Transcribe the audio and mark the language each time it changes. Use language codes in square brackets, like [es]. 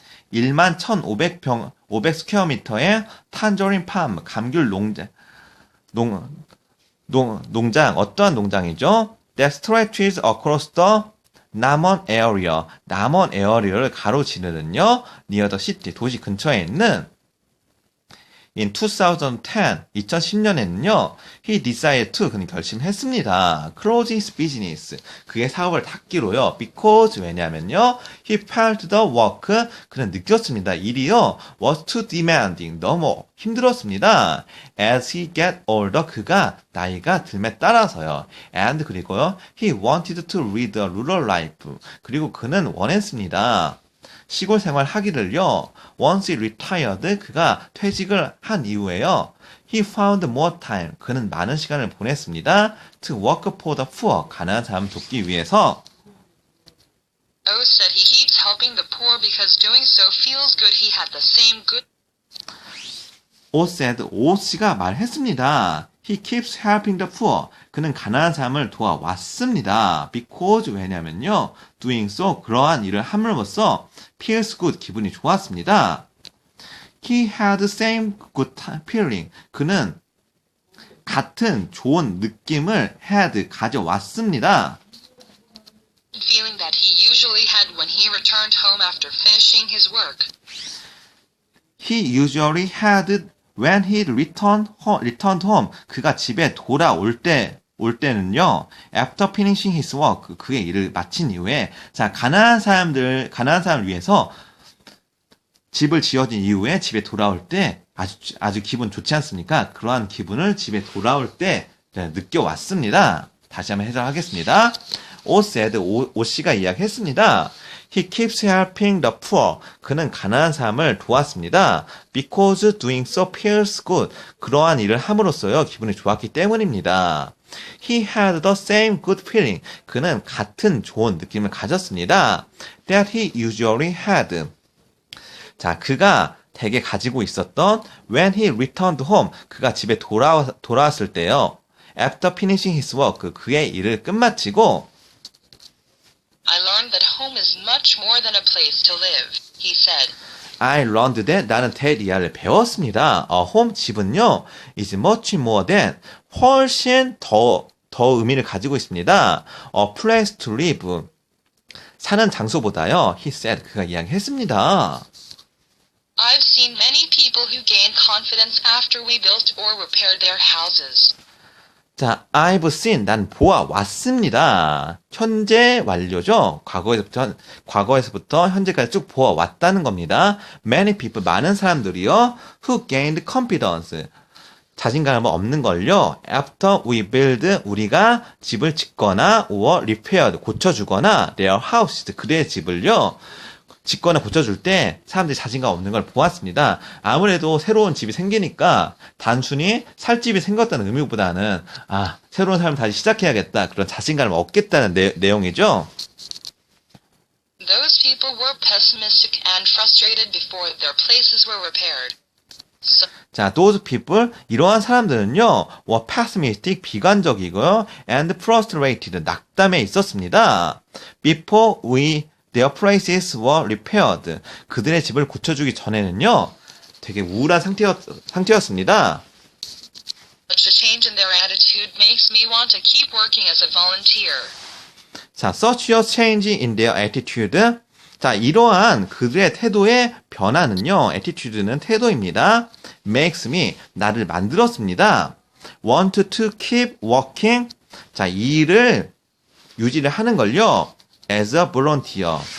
[ko] 11,500 스퀘어 미터의 탄저린 팜, 감귤 농장, 어떠한 농장이죠? [en] That stretches across the [ko] 남원 에어리어를 가로지르는요, [en] near the city, [ko] 도시 근처에 있는 [en] In [ko] 2010년에는요, [en] he decided to, [ko] 그는 결심했습니다. [en] close his business, [ko] 그의 사업을 닫기로요. [en] because, [ko] 왜냐면요, [en] he felt the work, [ko] 그는 느꼈습니다. 일이요, [en] was too demanding, [ko] 너무 힘들었습니다. [en] as he get older, [ko] 그가 나이가 들매 따라서요. [en] and [ko] 그리고요, [en] he wanted to lead a rural life, [ko] 그리고 그는 원했습니다. 시골 생활 하기를요. [en] Once he retired, [ko] 그가 퇴직을 한 이후에요. [en] He found more time, [ko] 그는 많은 시간을 보냈습니다. [en] To work for the poor, [ko] 가난한 사람 돕기 위해서. [en] O said he keeps helping the poor because doing so feels good. He had the same good. [ko] O 씨가 말했습니다. [en] He keeps helping the poor. [ko] 그는 가난한 사람을 도와왔습니다. [en] Because, [ko] 왜냐면요. [en] Doing so, [ko] 그러한 일을 함으로써 [en] feels good, [ko] 기분이 좋았습니다. [en] He had the same good feeling. [ko] 그는 같은 좋은 느낌을 가져왔습니다. [en] Feeling that he usually had when he returned home after finishing his work. He usually had when he returned home. [ko] 그가 집에 돌아올 때는요, [en] after finishing his work, [ko] 그의 일을 마친 이후에, 자, 가난한 사람을 위해서 집을 지어진 이후에 집에 돌아올 때 아주 기분 좋지 않습니까? 그러한 기분을 집에 돌아올 때 느껴왔습니다. 다시 한번 해석하겠습니다. O 씨가 이야기했습니다. [en] He keeps helping the poor. [ko] 그는 가난한 사람을 도왔습니다. [en] Because doing so feels good. [ko] 그러한 일을 함으로써요, 기분이 좋았기 때문입니다. [en] He had the same good feeling. [ko] 그는 같은 좋은 느낌을 가졌습니다. [en] That he usually had. [ko] 자, 그가 대개 가지고 있었던 [en] when he returned home. [ko] 그가 집에 돌아왔을 때요. [en] After finishing his work. [ko] 그의 일을 끝마치고 [en] I learned that home is much more than a place to live, he said. I learned that, [ko] 나는 [en] that [ko] 배웠습니다. [en] home, [ko] 집은요, [en] is much more than, [ko] 훨씬 더 의미를 가지고 있습니다. [en] A place to live, [ko] 사는 장소보다요, [en] he said, [ko] 그가 이야기했습니다. [en] I've seen many people who gained confidence after we built or repaired their houses. [ko] 자, [en] I've seen, [ko] 난 보아왔습니다. 현재 완료죠. 과거에서부터 현재까지 쭉 보아왔다는 겁니다. [en] Many people, [ko] 많은 사람들이요. [en] Who gained confidence. [ko] 자신감을 없는 걸요. [en] After we build, [ko] 우리가 집을 짓거나 [en] or repaired, [ko] 고쳐주거나 [en] their houses, [ko] 그들의 집을요. 짓거나 고쳐줄 때 사람들이 자신감 없는 걸 보았습니다. 아무래도 새로운 집이 생기니까 단순히 살 집이 생겼다는 의미보다는 새로운 삶을 다시 시작해야겠다, 그런 자신감을 얻겠다는 내용이죠. [en] Those people were pessimistic and frustrated before their places were repaired. 자, those people, [ko] 이러한 사람들은요, [en] were pessimistic, [ko] 비관적이고요, [en] and frustrated, [ko] 낙담에 있었습니다. [en] Before their places were repaired. [ko] 그들의 집을 고쳐주기 전에는요, 되게 우울한 상태였습니다. [en] Such a change in their attitude makes me want to keep working as a volunteer. 자, such a change in their attitude. [ko] 자, 이러한 그들의 태도의 변화는요, attitude는 태도입니다. [en] makes me, [ko] 나를 만들었습니다. [en] want to keep working. [ko] 자, 이 일을 유지를 하는 걸요, [en] as a volunteer.